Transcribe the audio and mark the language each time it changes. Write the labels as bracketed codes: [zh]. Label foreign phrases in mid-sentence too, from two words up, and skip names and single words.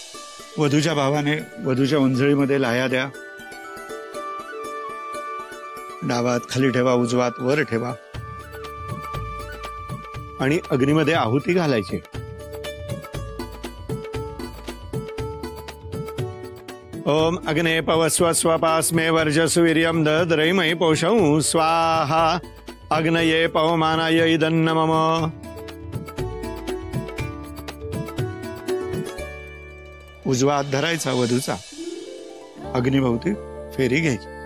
[mr] वधूच्या भावाने वधूच्या उंजळीमध्ये लाया द्या. डावात खाली ठेवा, उजवात वर ठेवा आणि अग्नीमध्ये आहुती घालायची. [sa] ओम अग्ने पवस्व स्वपास्मे वर्जसु वीर्यं दद्रैमहि पौषं स्वाहा अग्नये पवमानाय इदन्न मम. [mr] उजवा हात धरायचा वधूचा, अग्निभोवती फेरी घ्यायची.